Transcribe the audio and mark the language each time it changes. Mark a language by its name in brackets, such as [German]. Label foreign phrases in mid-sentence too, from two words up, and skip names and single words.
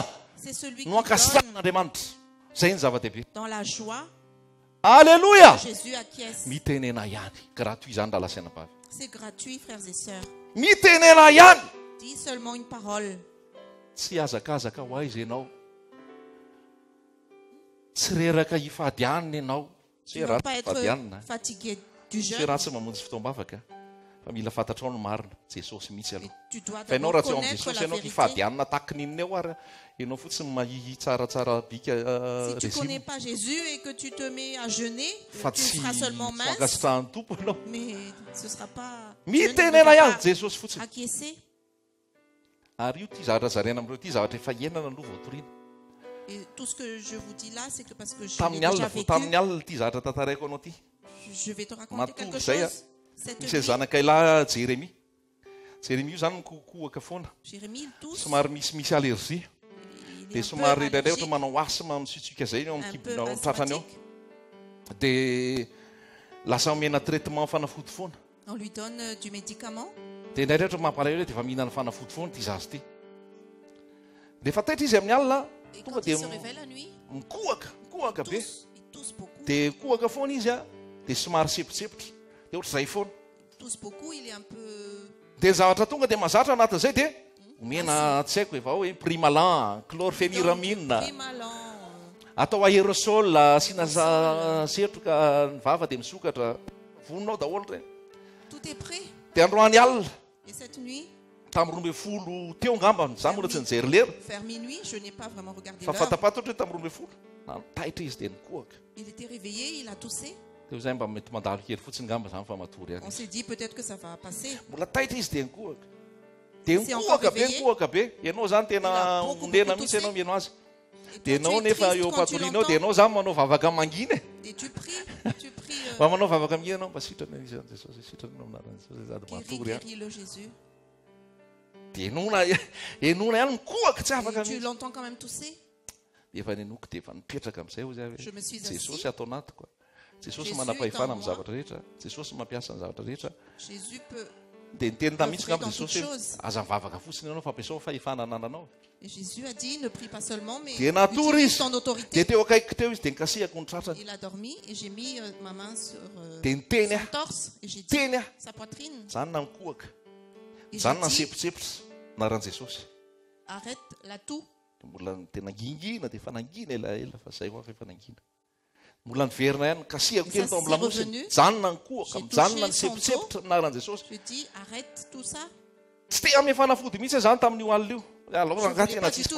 [French] C'est celui qui [Malagasy] no [French] donne [Malagasy] ankasitrahan'Andriamanitra. Zay ny zava-dehibe. [French] dans la joie. Alléluia! Jésus acquiesce. [Malagasy] Mitenena ihany. Gratuit zany raha lasaina vavy. [French] C'est gratuit, frères et sœurs. [Malagasy] Mitenena ihany. [French] Dis seulement une parole. [Malagasy] Tsy azakazaka ho aiza ianao. Tsy reraka hifadianina ianao. [French] Tu [Malagasy] Tsy [French] ne [Malagasy] raha [French] vas pas [Malagasy] tsy [French] être [Malagasy] fadianina. [French] fatigué du [Malagasy] Tsy [French] jeûne. [Malagasy] raha tsy mamonjy fitoam-bavaka. Fa mila fantatrao ny marina. Jesosy mihitsy [French] Mais [Malagasy] aloha. [French] tu dois [Malagasy] Fa ianao [French] d'abord [Malagasy] raha tsy eo amin'ny [French] connaître [Malagasy] Jesosy [French] la [Malagasy] ianao [French] vérité. [Malagasy] hifadianina tahaky ninona eo ary ianao fotsiny mahihy tsaratsara bika [French] Si tu ne connais résime. pas Jésus et que tu te mets à jeûner, [Malagasy] Fa [French] tu [Malagasy] tsy [French] seras seulement mince, [Malagasy] fankasitrahan'ny tompo ianao. [French] mais ce ne sera pas... [Malagasy] Mitenena ihany Jesosy fotsiny. [French] acquiescer. [Malagasy] Ary io ty zavatra zarena amin'ireo ty zavatra efa hiainana aloha voatoriana. [French] Et tout ce que je vous dis là, c'est que parce que je l'ai [Malagasy] Tamin'ny [French] déjà [Malagasy] alina [French] vécu, [Malagasy] tamin'ny alina ty zavatra tantaraiko anao ty. [French] je vais te raconter [Malagasy] Matory [French] quelque [Malagasy] zay a. [French] chose. Cette [Malagasy] Misy [French] nuit, [Malagasy] zanakailahy Jérémie. Jérémie io zany mikokoaka foana. [French] Jérémie, il tousse, [Malagasy] Somary misy allergie. [French] il est [Malagasy] Dia [French] un [Malagasy] somary [French] peu [Malagasy] indraindray [French] allergique, [Malagasy] ohatra manao asma misitsika zay eo [French] un [Malagasy] amin'ny [French] peu [Malagasy] kibona ao tratrany ao. [French] asthmatique. [Malagasy] Dia lasa omena traitement fanafody foana. [French] On lui donne du médicament. [Malagasy] Dia indraindray ohatra mampalahelo hoe dia efa mihinana fanafody foana ty zazy ty. Dia efa taitra izy amin'ny alina [French] Et [Malagasy] tonga [French] quand il [Malagasy] dia [French] se réveille la nuit, [Malagasy] mikoaka be. [French] il tousse beaucoup. [Malagasy] Dia koaka foana izy a. Dia somary sepotsepotra. Dia ohatr'izay foana. [French] Il tousse beaucoup, il est un peu... [Malagasy] Dia zavatra tonga dia mahazatra anatin'izay dia omena tsy haiko efa hoe primalan, chlorpheniramine. Primalan, Atao aérosol asiana setroka ny vava dia misokatra vononao daholo ireny. [French] tout est prêt. [Malagasy] Dia androany alina [French] Et cette nuit, [Malagasy] tamin'ny 12 teo ngamba za mbola tsy nijery lera [French] vers minuit, je n'ai pas vraiment regardé [Malagasy] fa [French] l'heure. [Malagasy] fatapato ohatra hoe tamin'ny 12 na taitra izy dia nikoaka. [French] Il était réveillé, il a toussé. [Malagasy] Dia zay mba mety mandalo kely fotsiny ngamba zany fa matory [French] On [Malagasy] any. [French] s'est dit peut-être que ça va passer. [Malagasy] Mbola taitra izy dia nikoaka. Dia [French] C'est [Malagasy] nikoaka [French] encore [Malagasy] be [French] réveillé. [Malagasy] nikoaka be. Ianao zany [French] Il [Malagasy] tena [French] a beaucoup, [Malagasy] ondena [French] beaucoup [Malagasy] mihitsy ianao [French] toussé. [Malagasy] mihaino azy. [French] Et [Malagasy] Dia [French] toi, tu [Malagasy] ianao [French] es [Malagasy] nefa [French] triste [Malagasy] eo [French] quand tu [Malagasy] patorianao dia [French] l'entends. [Malagasy] ianao zany manao vavaka mangina e. [French] Et tu pries, tu pries. [Malagasy] Mba manao vavaka mangina ianao mba sitrana izy Jesosy sitrana aminarana Jesosy zady [French] Guéris, [Malagasy] matory any. [French] guéris le Jésus. [Malagasy] Dia enona ihany mikoaka tsy afaka [French] Et tu [Malagasy] mihitsy. [French] l'entends quand même tousser. [Malagasy] Dia efa nenoky dia efa nipetraka amin'izay ho zay [French] Je me suis [Malagasy] hoe Jesosy [French] assis. [Malagasy] atao anatiko. Jesosy [French] Jésus [Malagasy] manam-pahefana [French] est en [Malagasy] amin'ny [French] moi. [Malagasy] zavatra rehetra. Jesosy mampiasa ny zavatra rehetra. [French] Jésus peut. [Malagasy] Dia niteny tamitsy ngamba [French] dans [Malagasy] Jesosy [French] toutes [Malagasy] hoe [French] choses. [Malagasy] aza mivavaka fotsiny ianao fampiasao fahefana anananao. [French] Et Jésus a dit ne prie pas seulement, mais [Malagasy] Dia natory [French] utilise [Malagasy] izy. [French] ton [Malagasy] Dia [French] autorité. [Malagasy] teo akaiky teo izy dia nikasihako ny tratrany. [French] Il a dormi et j'ai mis ma main sur [Malagasy] Dia niteny [French] son [Malagasy] aho. [French] torse et j'ai dit [Malagasy] Teny aho. [French] sa poitrine. [Malagasy] Zany na mikoaka. [French] Et [Malagasy] Zany [French] j'ai [Malagasy] na [French] dit [Malagasy] nisepotsepotra naran'i Jesosy. [French] arrête la toux. [Malagasy] Dia mbola tena ngingina dia efa nangina elaela fa zay ho efa nangina. Mbola niverina ihany kasihako kely tao amin'ny lamosiny. Zany na nikoaka. Zany na nisepotsepotra naran'i Jesosy. [French] Je dis arrête tout ça. [Malagasy] Tsy te ame fanafody mihitsy zany tamin'io alina io. [French] Alors Je [Malagasy] raha [French] voulais [Malagasy] tena [French] pas du [Malagasy] tsisy